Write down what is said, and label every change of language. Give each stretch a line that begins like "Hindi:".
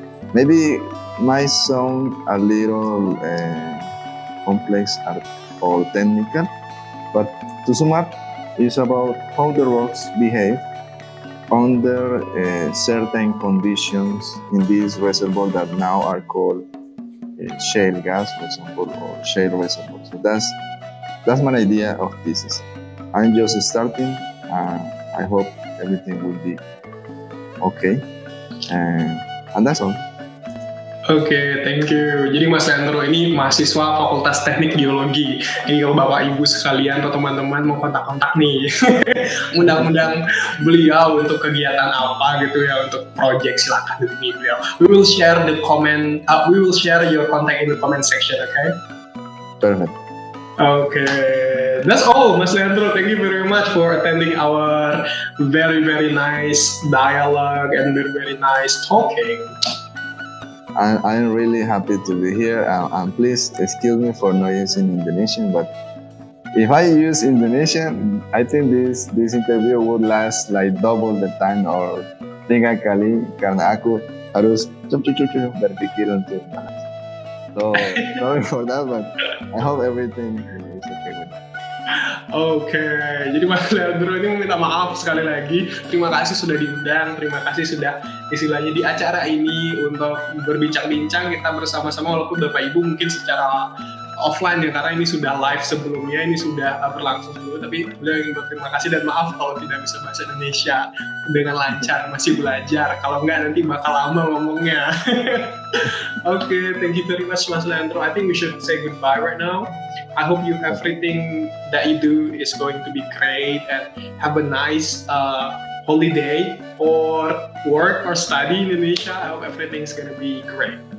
English: Maybe might sound a little complex or technical, but to sum up, it's about how the rocks behave under certain conditions in this reservoir that now are called shale gas, for example, or shale reservoirs. So that's my idea of thesis. I'm just starting. I hope everything will be okay, and that's all. Oke, thank you.
Indonesian: Jadi Mas Leandro ini mahasiswa Fakultas Teknik Geologi. Ini kalau Bapak Ibu sekalian atau teman-teman mau kontak-kontak nih, undang-undang beliau untuk kegiatan apa gitu ya, untuk project, silakan hubungi beliau.
English: We will share the comment, we will share your contact in the comment section, okay? Perfect. Okay, that's all, Mas Leandro. Thank you very much for attending our very very nice dialogue and very very nice talking. I'm really happy to be here. And please excuse me for not using Indonesian, but if I use Indonesian, I think this interview would last like double the time or
Indonesian: 3 kali karena aku harus berpikir untuk bahas.
English: So sorry for that, but I hope everything is okay with that.
Indonesian: Oke, jadi Mas Leandro ini meminta maaf sekali lagi. Terima kasih sudah diundang, terima kasih sudah istilahnya di acara ini untuk berbincang-bincang kita bersama-sama walaupun Bapak Ibu mungkin secara offline ya karena ini sudah live sebelumnya, ini sudah berlangsung dulu. Tapi beliau ingin berterima kasih dan maaf kalau tidak bisa bahasa Indonesia dengan lancar, masih belajar. Kalau enggak nanti bakal lama ngomongnya.
English: Okay, thank you very much, Mas Leandro. I think we should say goodbye right now. I hope you everything that you do is going to be great and have a nice holiday or work or study in Indonesia. I hope everything's gonna be great.